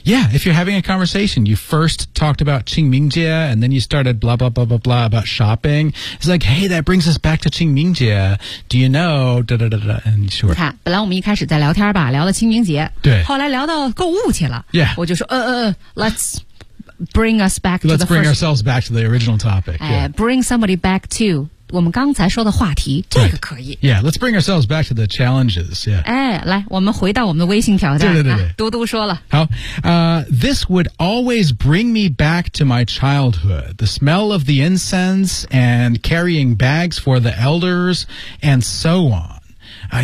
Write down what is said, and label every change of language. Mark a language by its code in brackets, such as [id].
[en] yeah if you're having a conversation you first talked about 清明节 and then you started blah blah blah blah blah about shopping it's like hey that brings us back to 清明节 do you know da, da, da, da, and sure [zh] 你看本来我们一开始在聊天吧聊到清明节对后来聊到购物去了 [en] yeah [zh] 我就说 [en] let's bring us back let's bring ourselves back to the original topic、 bring somebody back to [zh] 我们刚才说的话题，这个可以。 [en] Right. Yeah, let's bring ourselves back to the challenges. Yeah. [zh] 哎，来，我们回到我们的微信挑战。对对对对，嘟嘟说了。好， [en] this would always bring me back to my childhood. The smell of the incense and carrying bags for the elders and so on.